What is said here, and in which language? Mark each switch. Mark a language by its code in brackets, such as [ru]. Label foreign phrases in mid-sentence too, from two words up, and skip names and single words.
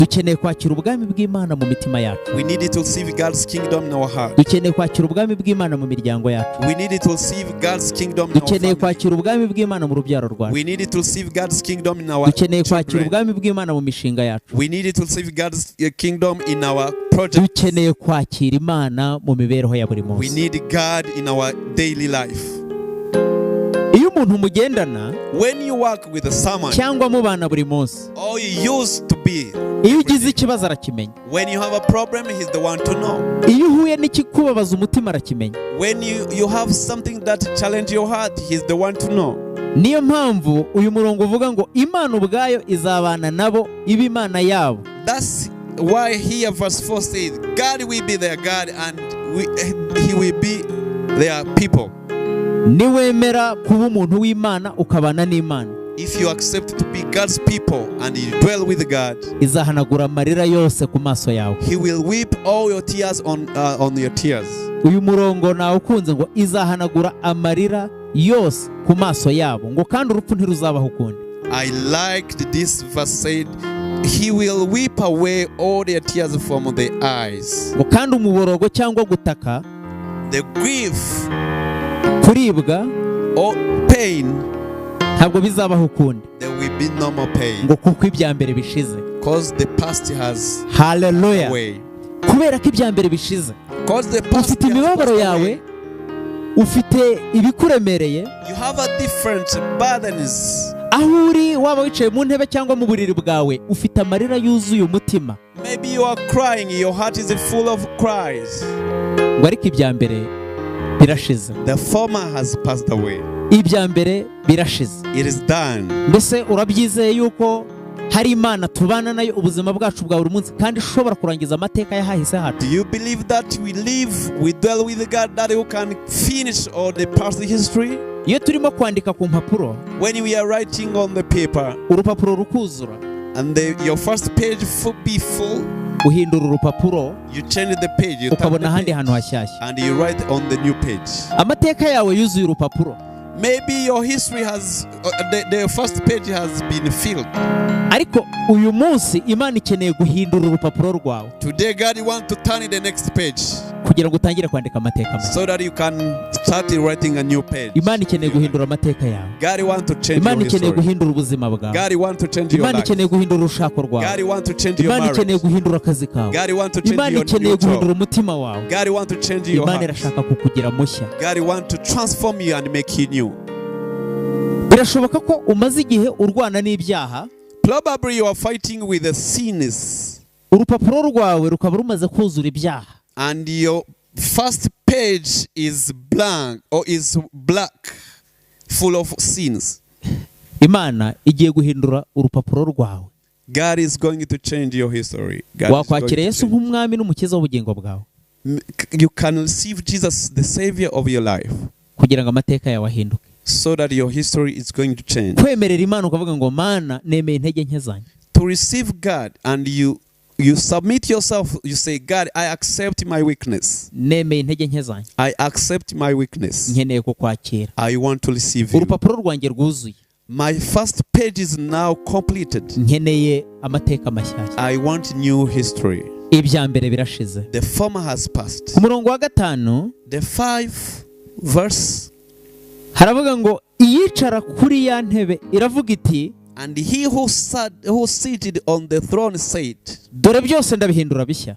[rw] dukeneye kwakira ubwami bw'Imana mu mitima yacu. [en] We need to receive God's kingdom in our heart. [rw] dukeneye kwakira ubwami bw'Imana mu miryango yacu. [en] We need to receive God's kingdom in our [rw] dukeneye [en] family. [rw] kwakira ubwami bw'Imana mu rubyaro rwacu. [en] We need to receive God's kingdom in our [rw] dukeneye kwakira [en] children. [rw] ubwami bw'Imana mu mishinga yacu. [en] We need to receive God's kingdom in our projects. [rw] dukeneye kwakira Imana mu mibereho ya buri [en] We [rw] munsi. [en] need God in our daily life. [rw] iyo umuntu mugendana [en] When you work with someone, [rw] cyangwa mubana buri munsi, [en] or you used to be, [rw] iyo ugize ikibazo arakimenya. [en] when you have a problem, he's the one to know. [rw] iyo uhuye n'ikikubabaza umutima arakimenya. [en] When you have something that challenge your heart, he's the one to know. [rw] niyo mpamvu uyu murongo uvuga ngo Imana ubwayo izabana nabo iba Imana yabo. [en] That's why here verse 4 says, God will be their God and he will be their people. [rw] niwemera kuba umuntu w'Imana ukabana n'Imana, [en] If you accept to be God's people and you dwell with God, [rw] izahanagura amarira yose ku maso yawe. [en] he will weep all your tears on your tears. [rw] uyu murongo nawe ukunze ngo izahanagura amarira yose ku maso yabo, ngo kandi urupfu ntiruzabaho ukundi. [en] I liked this verse said, he will weep away all their tears from their eyes. [rw] ngo kandi umuborogo cyangwa gutaka, [en] The grief [rw] kuribwa [en] or pain, [rw] ntabwo bizabaho ukundi, [en] there will be no more pain. [rw] ngo kuko ibya mbere bishize. [en] Because the past has [rw] haleluya. [en] away. [rw] kubera ko ibya mbere bishize, [en] Because the past [rw] ufite [en] has [rw] imibabaro [en] passed [rw] yawe, [en] away. [rw] ufite ibikuremereye. [en] You have a different burdens. [rw] aho uri waba wicaye mu ntebe cyangwa mu buriri bwawe, ufite amarira yuzuye umutima. [en] Maybe you are crying, your heart is full of cries. [rw] ngo ariko ibya mbere birashize. [en] The former has passed away. [rw] ibya mbere birashize. [en] It is done. [rw] mbese urabyizeye yuko hari Imana tubana nayo ubuzima bwacu bwa buri munsi kandi ishobora kurangiza amateka y'ahahise hacu? [en] Do you believe that we dwell with God, that you can finish all the past history? [rw] iyo turimo kwandika ku mpapuro, [en] When we are writing on the paper [rw] urupapuro rukuzura, [en] and your first page be full, [rw] uhindura urupapuro [en] you change the page, you turn [rw] ukabona [en] the [rw] ahandi [en] page, [rw] hantu hashyashya. [en] and you write on the new page. [rw] amateka yawe yuzuye urupapuro, [en] Maybe your history has, the first page has been filled. [rw] ariko uyu munsi Imana ikeneye guhindura urupapuro rwawe [en] Today God wants to turn the next page [rw] kugira ngo utangire kwandika amateka mashya. [en] so that you can start writing a new page. [rw] Imana ikeneye guhindura amateka yawe. [en] God wants to change [rw] Imana [en] your [rw] ikeneye [en] history. [rw] guhindura ubuzima bwawe. [en] God wants to change your [rw] Imana [en] life. [rw] ikeneye guhindura urushako rwawe. [en] God wants to change your [rw] Imana ikeneye [en] marriage. [rw] guhindura akazi kawe. [en] God wants to change [rw] Imana [en] your [rw] ikeneye [en] new [rw] guhindura [en] job. [rw] umutima wawe. [en] God wants to change your [rw] Imana [en] heart. [rw] irashaka kukugira mushya. [en] God wants to transform you and make you new. [rw] birashoboka ko umaze igihe urwana n'ibyaha, [en] Probably you are fighting with the sins, [rw] urupapuro rwawe rukaba rumaze kuzura ibyaha, [en] and your first page is blank or is black, full of sins. [rw] Imana igiye guhindura urupapuro rwawe. [en] God is going to change your history. God is going [rw] wakwakira [en] to [rw] Yesu [en] change. [rw] nk'umwami n'umukiza w'ubugingo bwawe [en] You can receive Jesus, the Savior of your life, [rw] kugira ngo amateka yawe ahinduke. [en] so that your history is going to change. [rw] kwemerera Imana ukavuga ngo Mana nemeye intege nke zanjye. [en] To receive God and you submit yourself, you say, God, I accept my weakness. [rw] nemeye intege nke zanjye, [en] I accept my weakness. [rw] nkeneye kukwakira. [en] I want to receive you. [rw] urupapuro rwanjye rwuzuye, [en] My first page is now completed. [rw] nkeneye amateka mashyashya. [en] I want new history. [rw] ibya mbere birashize. [en] The former has passed. [rw] ku murongo wa 5 [en] The 5 verse, [rw] haravuga ngo iyicara kuri ya ntebe iravuga iti, [en] and he who seated on the throne said, [rw] dore byose ndabihindura bishya.